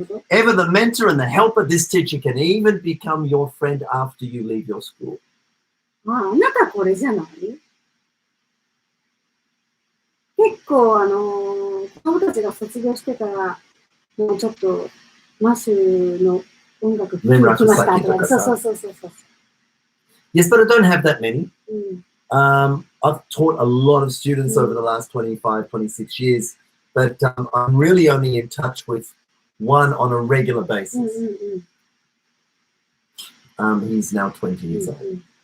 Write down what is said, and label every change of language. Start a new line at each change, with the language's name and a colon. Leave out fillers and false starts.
English: Ever the mentor and the helper, this teacher can even become your friend after you leave your school.
Japanese: あなたこれじゃない？結構子供たちが卒業してからもうちょっとマシュの音楽聴きましたとか、そう。
English: Yes, but I don't have that many. I've taught a lot of students over the last 25, 26 years, but I'm really only in touch with one on a regular basis. He's now 20 years old.